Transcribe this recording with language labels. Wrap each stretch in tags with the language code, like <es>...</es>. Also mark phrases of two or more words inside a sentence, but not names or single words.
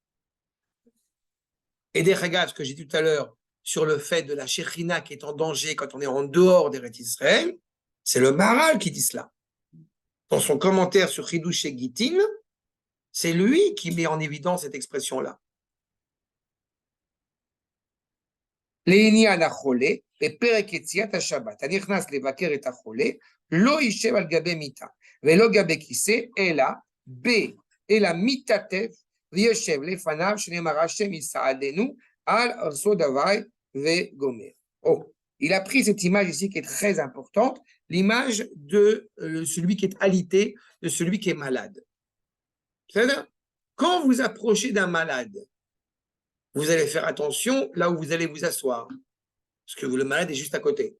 <fr>Et des regards, ce que j'ai dit tout à l'heure sur le fait de la Shechina qui est en danger quand on est en dehors d'Eretz Israël, c'est le Maharal qui dit cela. Dans son commentaire sur Chidush et Gittin, c'est lui qui met en évidence cette expression-là.</fr> <he>לעניין החולה, בפרק יציאת השבת, הנכנס לבקר את החולה, לא יישב על גבי מיטה, ולא גבי כיסא, אלא מתעטף, ויושב לפניו, שנאמר השם יסעדנו, על ארצו דווי וגומר.</he> <fr>Oh, il a pris cette image ici qui est très importante, l'image de celui qui est alité, de celui qui est malade. C'est-à-dire, quand vous approchez d'un malade, vous allez faire attention là où vous allez vous asseoir, parce que le malade est juste à côté.</fr>